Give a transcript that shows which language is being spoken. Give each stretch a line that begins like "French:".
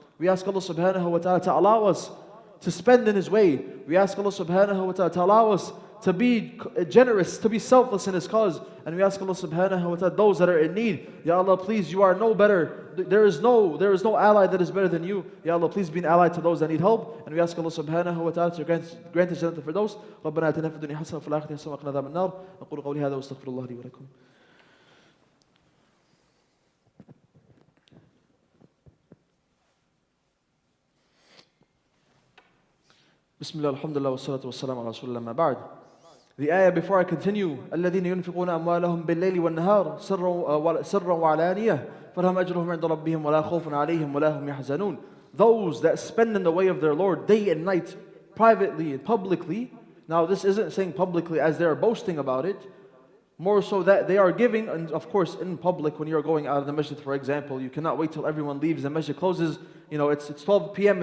English: We ask Allah subhanahu wa ta'ala to allow us to spend in His way. We ask Allah subhanahu wa ta'ala to allow us to be generous, to be selfless in His cause. And we ask Allah subhanahu wa ta'ala, those that are in need, Ya Allah, please, you are no better. There is no ally that is better than you. Ya Allah, please be an ally to those that need help. And we ask Allah subhanahu wa ta'ala to grant us Jannah for those.
Arabic: ربنا آتنا في الدنيا حسنة وفي الآخرة حسنة وقنا عذاب النار. أقول قولي هذا واستغفر الله لي ولكم. Bismillah, alhamdulillah, wassalatu wassalamu ala rasulillah, ma ba'd.
English: The ayah before I continue,
Arabic: الذين ينفقون أموالهم بالليل والنهار سرا وعلانية فلهم أجرهم عند ربهم ولا خوف عليهم ولا هم يحزنون.
English: Those that spend in the way of their Lord day and night, privately and publicly. Now this isn't saying publicly as they are boasting about it, more so that they are giving, and of course in public when you're going out of the masjid, for example, you cannot wait till everyone leaves, the masjid closes, it's 12 p.m.